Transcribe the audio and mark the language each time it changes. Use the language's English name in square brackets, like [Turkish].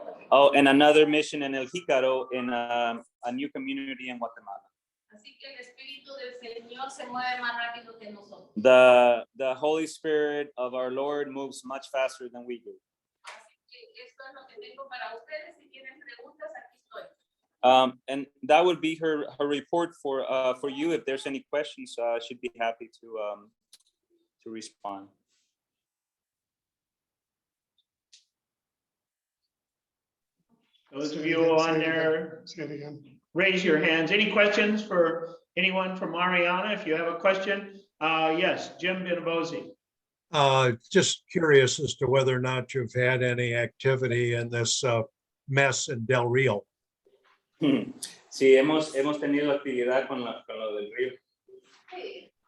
[English] Oh, and another mission in El Jícaro, in a new community in Guatemala. [Spanish] Así que el Espíritu del Señor se mueve más rápido que nosotros. [English] The Holy Spirit of our Lord moves much faster than we do. [Spanish] Así que esto es lo que tengo para ustedes. Si tienen preguntas, aquí estoy. [English] And that would be her report for you. If there's any questions, she'd be happy to respond. Those of you on there, Say it again. raise your hands. Any questions for anyone from Mariana? If you have a question, yes, Jim Benabozi. Just curious as to whether or not you've had any activity in this mess in Del Rio. [Spanish] Sí, hemos tenido actividad con lo del río.